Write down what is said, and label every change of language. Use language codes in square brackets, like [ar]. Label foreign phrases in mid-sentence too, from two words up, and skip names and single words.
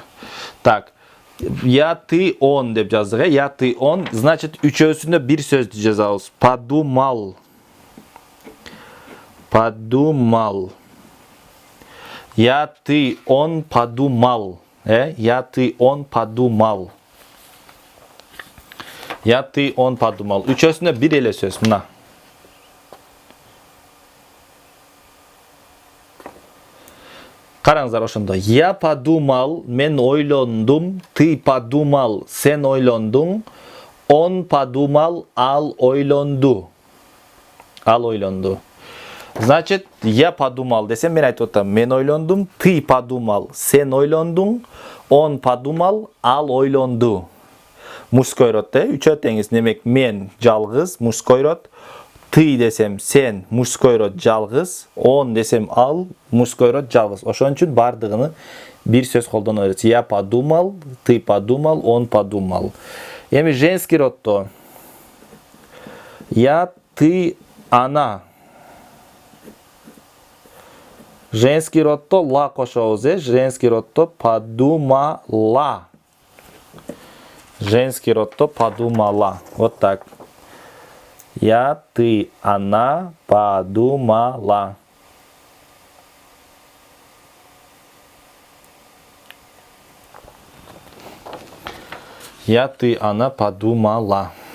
[ru] Так. Я, ты, он [ky] деп жаздык, [ru] Я, ты, он. Значит, [ky] үчөөсүндө бир сөздү жазабыз. [ru] Подумал. Подумал. Я, ты, он подумал. Я, ты, он подумал. Я, ты, он подумал. [ky] Үчөөсүндө бир эле сөз. Мына. Караңыздар ошондо. [ru] Я подумал, [ky] мен ойлондум, [ru] ты подумал, [ky] сен ойлондуң, [ru] он подумал, [ky] ал ойлонду. Ал ойлонду. [ru] Значит, я подумал [ky] десем, мен айтып отам. Мен ойлондум, [ru] ты подумал, [ky] сен ойлондуң, [ru] он подумал, [ky] ал ойлонду. [ru] Мужской род, [ky] үчөө теңиз. Демек, мен жалгыз, [ru] мужской род. [ky] Ты десем, сен, [ru] мужской род [ky] жалгыз. Он десем, ал, [ru] мужской род [ky] жалгыз. Ошон үчүн бардыгыны бир сөз колдоно берет. [ru] Я подумал, ты подумал, он подумал. [ky] Эми [ru] женский родто. Я, ты, она. Женский родто [ky] ла кошобуз, [ru] женский родто подумала. Женский родто подумала. Вот так. Я, ты, она подумала. Я, ты, она подумала.